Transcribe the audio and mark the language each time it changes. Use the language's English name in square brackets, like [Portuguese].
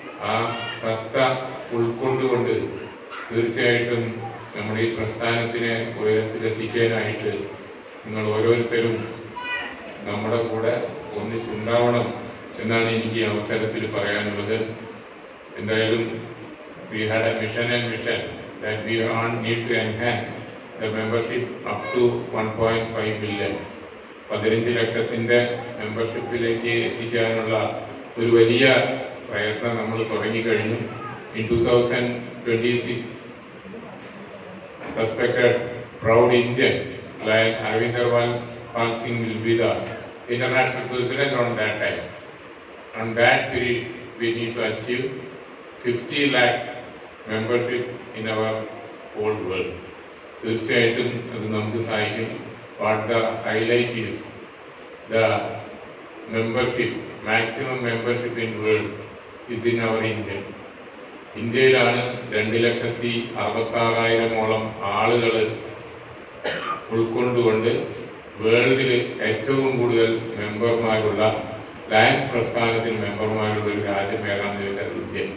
[Malayalam] ആ സത്ത ഉൾക്കൊണ്ടുകൊണ്ട് തീർച്ചയായിട്ടും നമ്മുടെ ഈ പ്രസ്ഥാനത്തിനെ ഉയരത്തിലെത്തിക്കാനായിട്ട് നിങ്ങൾ ഓരോരുത്തരും നമ്മുടെ കൂടെ ഒന്നിച്ചുണ്ടാവണം എന്നാണ് എനിക്ക് ഈ അവസരത്തിൽ പറയാനുള്ളത്. [English] എന്തായാലും we had a mission that we need to enhance the membership up to 1.5 million. [Malayalam] 15 ലക്ഷത്തിന്റെ മെമ്പർഷിപ്പിലേക്ക് എത്തിക്കാനുള്ള ഒരു വലിയ പ്രയത്നം നമ്മൾ തുടങ്ങിക്കഴിഞ്ഞു. [English] In 2026 respected proud Indian like Arvinder Pal Singh will be the international president on that time. On that period, we need to achieve 50 lakh membership in our whole world. [Malayalam] തീർച്ചയായിട്ടും അത് നമുക്ക് സഹായിക്കും. [English] What the highlight is the membership, maximum membership in world is in our India. [Malayalam] ഇന്ത്യയിലാണ് 2,66,000 ആളുകൾ ഉൾക്കൊണ്ടുകൊണ്ട് വേൾഡിൽ ഏറ്റവും കൂടുതൽ മെമ്പർമാരുള്ള ലയൺസ് പ്രസ്ഥാനത്തിൽ മെമ്പർമാരുള്ള ഒരു രാജ്യം ഏതാണെന്ന് ചോദിച്ചാൽ ഇന്ത്യ.